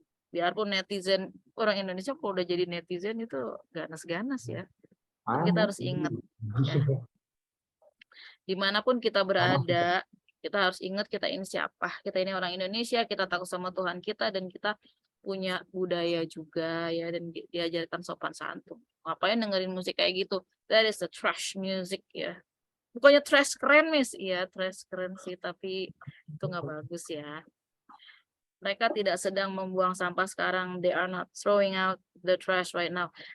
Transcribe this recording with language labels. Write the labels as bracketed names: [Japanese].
[Indonesian] Biarpun netizen orang Indonesia kalau udah jadi netizen itu ganas-ganas ya. Kita harus ingat ya. Dimanapun kita berada, kita harus ingat kita ini siapa. Kita ini orang Indonesia, kita takut sama Tuhan kita dan kita punya budaya juga ya, dan diajarkan sopan santun. Ngapain dengerin musik kayak gitu? [English] That is the trash music ya. [Indonesian] Bukannya trash keren, Miss. Iya, trash keren sih, tapi itu nggak bagus ya. Mereka tidak sedang membuang sampah sekarang. [English] They are not throwing out the trash right now.